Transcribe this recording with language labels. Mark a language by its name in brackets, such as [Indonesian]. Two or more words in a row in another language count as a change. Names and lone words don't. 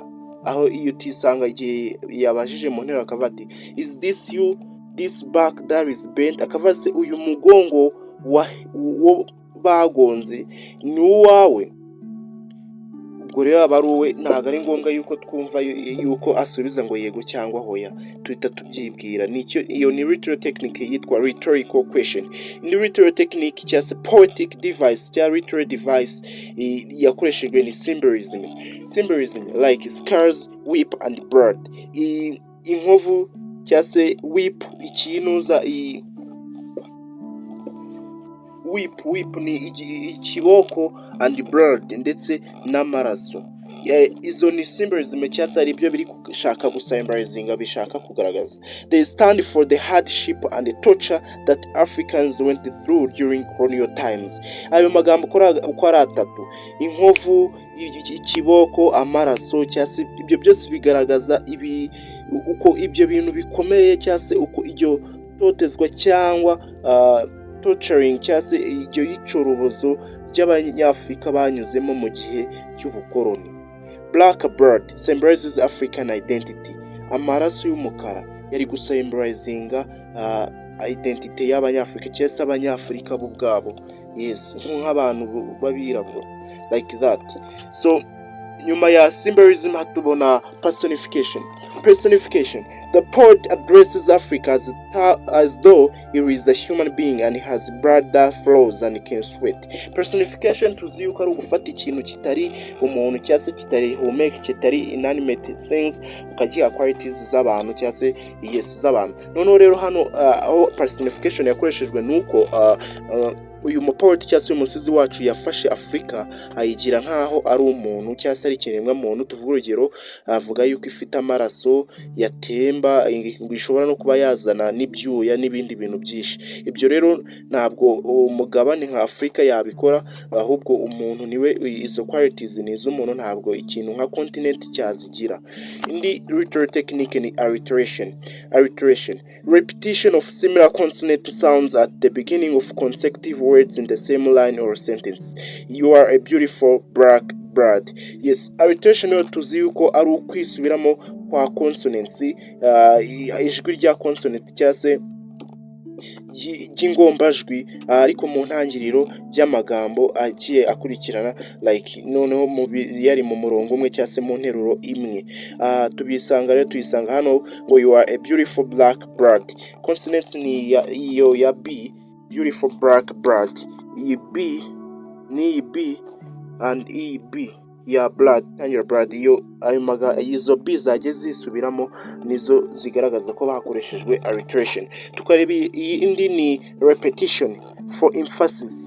[Kinyarwanda] Aho iyo utisanga igihe yabajije mu ntero akavuga ati [English] is this you, this back that is bent, [Kinyarwanda] akavuga se uyu mugongo wo bagonze ni uwawe. Ubwo rero aba ari uwe, ntabwo ari ngombwa yuko twumva yuko asubiza ngo yego cyangwa hoya, tuhita tubyibwira. Iyo ni [English] literary technique [Kinyarwanda] yitwa [English] rhetorical question. [Kinyarwanda] Indi [English] literary technique [Kinyarwanda] cyangwa se [English] poetic device [Kinyarwanda] cyangwa [English] literary device [Kinyarwanda] yakoreshejwe ni symbolism. [English] Symbolism like scars, whip and blood. [Kinyarwanda] Inkovu cyangwa se whip, ikinuza whip ni ikiboko and blood, ndetse n'amaraso. Izo ni symbolism cyangwa se ari byo biri gushaka gusymbolizinga, bishaka kugaragaza. [English] They stand for the hardship and the torture that Africans went through during colonial times. [Kinyarwanda] Ayo magambo uko ari atatu, inkovu, ikiboko, amaraso, cyangwa se ibyo byose bigaragaza uko ibyo bintu bikomeye, cyangwa se uko iryo totezwa cyangwa torturing cyangwa se iryo yicorobozo ry'abanyafurika banyuzemo mu gihe cy'ubukoloni. [English] Black blood symbolizes African identity. [Kinyarwanda] Amaraso y'umukara yari gusymbolizinga identity y'abanyafurika cyangwa se abanyafurika bo ubwabo. yes, nk'abantu b'abirabura [English] like that. [Kinyarwanda] So nyuma ya symbolism hatubona personification. [English] The poet addresses Africa as though he is a human being and has blood that flows and can sweat. [Kinyarwanda] Personification tuzi yuko ari ugufata ikintu kitari umuntu cyangwa se kitari humeka, kitari [English] inanimate things, [Kinyarwanda] ukagiha qualities z'abantu cyangwa se yes z'abantu. Noneho rero hano aho personification yakoreshejwe nuko uyu mupoet cyangwa se umusizi wacu yafashe Afurika ayigira nk'aho ari umuntu cyangwa se ari ikiremwa muntu. Tuvuga urugero, avuga yuko ifite amaraso yatemba, ishobora no kuba yazana n'ibyuya n'ibindi bintu byinshi. Ibyo rero ntabwo umugabane nka Afurika yabikora, ahubwo umuntu niwe izo qualities ni iz'umuntu, ntabwo ikintu nka continent cyazigira. Indi literary technique ni alliteration. [English] Repetition of similar consonant sounds at the beginning of consecutive words in the same line or sentence. You are a beautiful black bird. [Kinyarwanda] Yes, alliteration yo tuzi yuko ari ukwisubiramo kwa consonants, ijwi rya consonant cyangwa se ry'ingombajwi ariko mu ntangiriro y'amagambo agiye akurikirana, [English] like noneho [Kinyarwanda] yari mu murongo umwe cyangwa se mu nteruro imwe. Tuyisanga hano ngo [English] you are a beautiful black bird. [Kinyarwanda] Consonants ni iyo ya B, [English] beautiful black bird. [Kinyarwanda] Iyi B ni B and iyi B ya blood, tangira blood. Iyo izo B zagiye zisubiramo nizo zigaragaza ko bakoreshejwe alliteration. Tukareba indi ni [English] repetition for emphasis.